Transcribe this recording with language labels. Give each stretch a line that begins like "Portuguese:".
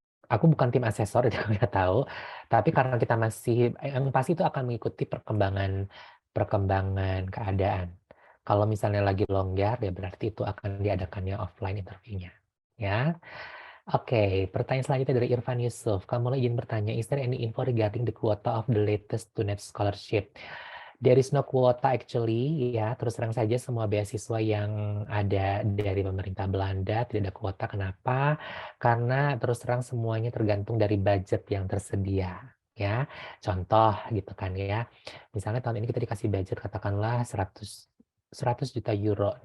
Indonesian: Aku bukan tim asesor, jadi aku nggak tahu. Tapi karena kita masih, yang pasti itu akan mengikuti perkembangan keadaan. Kalau misalnya lagi longgar, ya berarti itu akan diadakannya offline interviewnya. Ya. Oke, pertanyaan selanjutnya dari Irfan Yusuf. Kamu izin bertanya,
English: is there any info regarding the quota of the latest student scholarship? There is no quota actually, ya.
Indonesian: Terus terang saja semua beasiswa yang ada dari pemerintah Belanda tidak ada kuota. Kenapa? Karena terus terang semuanya tergantung dari budget yang tersedia, ya. Contoh gitu kan ya. Misalnya tahun ini kita dikasih budget katakanlah 100 juta euro.